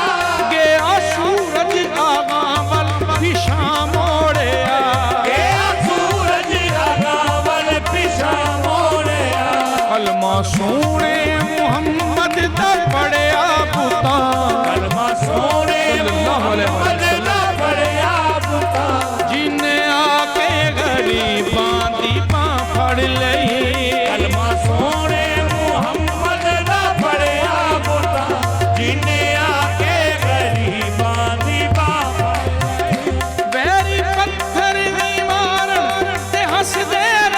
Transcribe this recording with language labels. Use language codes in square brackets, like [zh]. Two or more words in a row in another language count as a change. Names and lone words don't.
[pa] ਗਿਆ ਸੂਰਜ ਆਗਾ ਵੱਲ ਪਿੱਛਾ ਮੋੜਿਆ ਗਿਆ ਸੂਰਜ ਅਗਾਵਲ ਪਿੱਛਾ ਮੋੜਿਆ ਕਲਮਾ ਸੋਹਣੇ ਮੁਹੰਮਦ ਦਾ ਪੜ੍ਹਿਆ ਪੁੱਤਾ ਕਲਮਾ ਸੋਹਣੇ [ar] صلى الله عليه [pa] ਮੁਹੰਮਦ ਦਾ ਪੜ੍ਹਿਆ ਪੁੱਤਾ ਜਿੰਨੇ ਆ ਕੇ ਗ਼ਰੀਬਾਂ ਦੀ ਬਾਂਹ ਫੜ ਲਈ ਕਲਮਾ ਸੋਹਣੇ ਮੁਹੰਮਦ ਦਾ ਪੜ੍ਹਿਆ ਪੁੱਤਾ ਜਿੰਨੇ ਆ ਕੇ ਗ਼ਰੀਬਾਂ ਦੀ ਬਾਂਹ ਵੈਰੀ ਪੱਥਰ ਭੀ ਮਾਰਨ ਤੇ ਹੱਸਦੇ ਰਹੇ